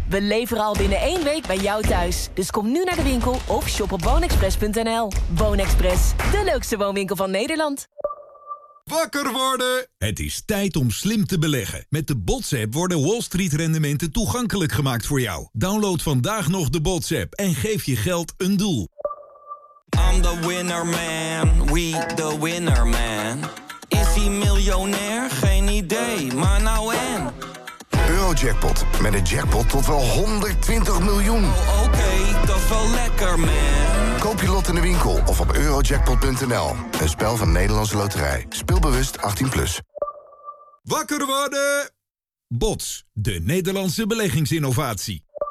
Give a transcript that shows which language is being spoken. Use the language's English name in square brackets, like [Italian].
[Dutch] We leveren al binnen 1 week bij jou thuis. Dus kom nu naar de winkel of shop op woonexpress.nl. WoonExpress, de leukste woonwinkel van Nederland. Wakker worden! Het is tijd om slim te beleggen. Met de Bots-app worden Wall Street-rendementen toegankelijk gemaakt voor jou. Download vandaag nog de Bots-app en geef je geld een doel. [English] I'm the winner man, we the winner man. [Dutch] Is hij miljonair? Geen idee, maar nou en? Eurojackpot, met een jackpot tot wel 120 miljoen. Oh, Oké, dat is wel lekker man. Koop je lot in de winkel of op eurojackpot.nl. Een spel van Nederlandse Loterij. Speelbewust 18+. Wakker worden! Bots, de Nederlandse beleggingsinnovatie.